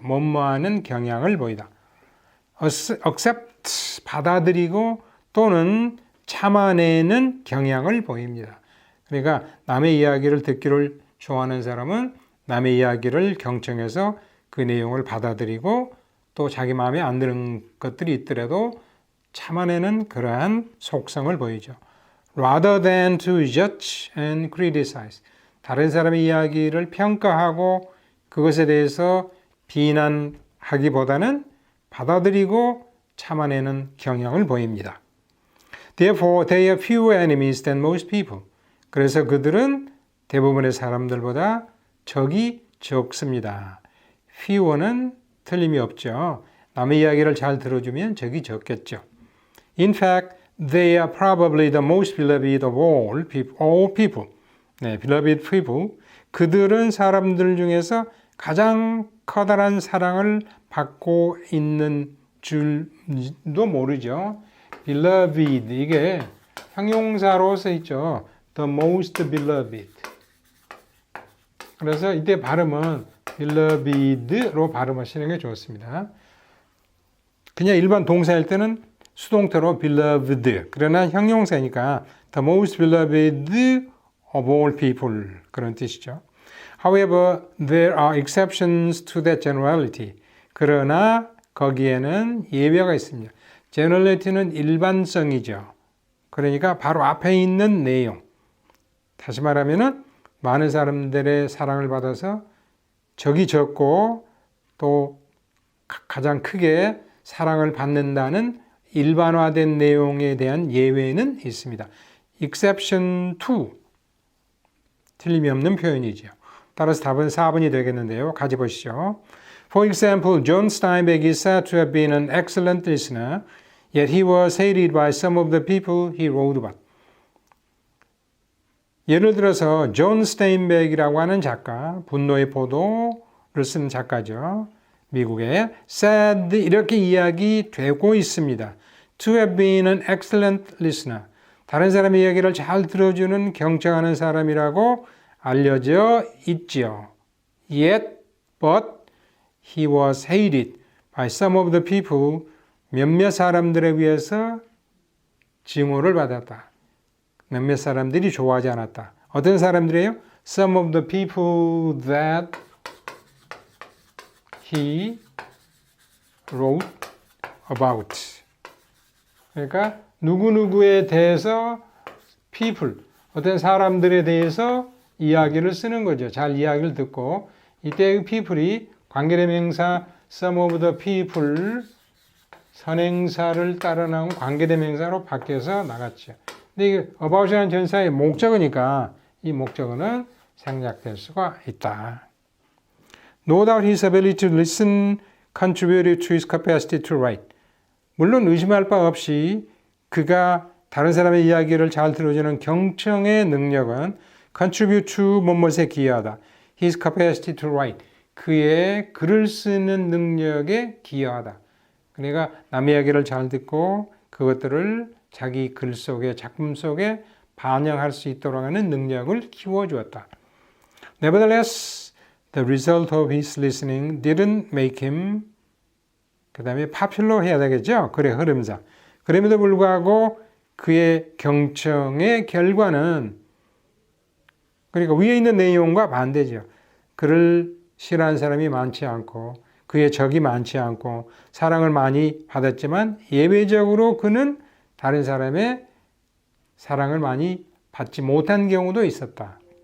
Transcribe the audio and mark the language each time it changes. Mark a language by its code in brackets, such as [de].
[ko] 뭐뭐하는 경향을 보이다. accept 받아들이고 또는 참아내는 경향을 보입니다. 그러니까 남의 이야기를 듣기를 좋아하는 사람은 남의 이야기를 경청해서 그 내용을 받아들이고 또 자기 마음에 안 드는 것들이 있더라도 참아내는 그러한 속성을 보이죠. [en] Rather than to judge and criticize. [ko] 다른 사람의 이야기를 평가하고 그것에 대해서 비난하기보다는 받아들이고 참아내는 경향을 보입니다. [en] Therefore, they have fewer enemies than most people. [ko] 그래서 그들은 대부분의 사람들보다 적이 적습니다. fewer는 틀림이 없죠. 남의 이야기를 잘 들어주면 적이 적겠죠. [en] In fact, they are probably the most beloved of all people. [ko] 네, [en] beloved people. [ko] 그들은 사람들 중에서 가장 커다란 사랑을 받고 있는 줄도 모르죠. beloved, 이게 형용사로 쓰여있죠. [en] the most beloved. [ko] 그래서 이때 발음은 beloved로 발음하시는 게 좋습니다. 그냥 일반 동사일 때는 수동태로 beloved. 그러나 형용사니까 [en] the most beloved of all people. [ko] 그런 뜻이죠. [en] However, there are exceptions to that generality. [ko] 그러나 거기에는 예외가 있습니다. generality는 일반성이죠. 그러니까 바로 앞에 있는 내용. 다시 말하면은 많은 사람들의 사랑을 받아서 적이 적고 또 가장 크게 사랑을 받는다는 일반화된 내용에 대한 예외는 있습니다. exception to 틀림이 없는 표현이죠. 따라서 답은 4번이 되겠는데요. 같이 보시죠. [en] For example, John Steinbeck is said to have been an excellent listener, yet he was hated by some of the people he wrote about. [ko] 예를 들어서 존 스테인백이라고 하는 작가, 분노의 포도를 쓴 작가죠. 미국에 said 이렇게 이야기되고 있습니다. [en] To have been an excellent listener. [ko] 다른 사람의 이야기를 잘 들어주는 경청하는 사람이라고 알려져 있지요. [en] Yet, but he was hated by some of the people. [ko] 몇몇 사람들에 의해서 증오를 받았다. 몇몇 사람들이 좋아하지 않았다. 어떤 사람들이에요? [en] Some of the people that he wrote about. [ko] 그러니까 누구누구에 대해서 people, 어떤 사람들에 대해서 이야기를 쓰는 거죠. 잘 이야기를 듣고 이때 people이 관계대명사 [en] some of the people [ko] 선행사를 따라 나온 관계대명사로 바뀌어서 나갔죠. 근데 이게 about이라는 전사의 목적어니까 이 목적어는 생략될 수가 있다. [en] No doubt his ability to listen contributed to his capacity to write. [ko] 물론 의심할 바 없이 그가 다른 사람의 이야기를 잘 들어주는 경청의 능력은 contribute to 무엇에 기여하다. [en] His capacity to write. [ko] 그의 글을 쓰는 능력에 기여하다. 그러니까 남의 이야기를 잘 듣고 그것들을 자기 글 속에 작품 속에 반영할 수 있도록 하는 능력을 키워주었다. [en] Nevertheless, the result of his listening didn't make him [ko] 그 다음에 [en] popular [ko] 해야 되겠죠? 글의 흐름상. 그럼에도 불구하고 그의 경청의 결과는 그러니까 위에 있는 내용과 반대죠. 그를 싫어하는 사람이 많지 않고 그의 적이 많지 않고 사랑을 많이 받았지만 예외적으로 그는 다른 사람의 사랑을 많이 받지 못한 경우도 있었다.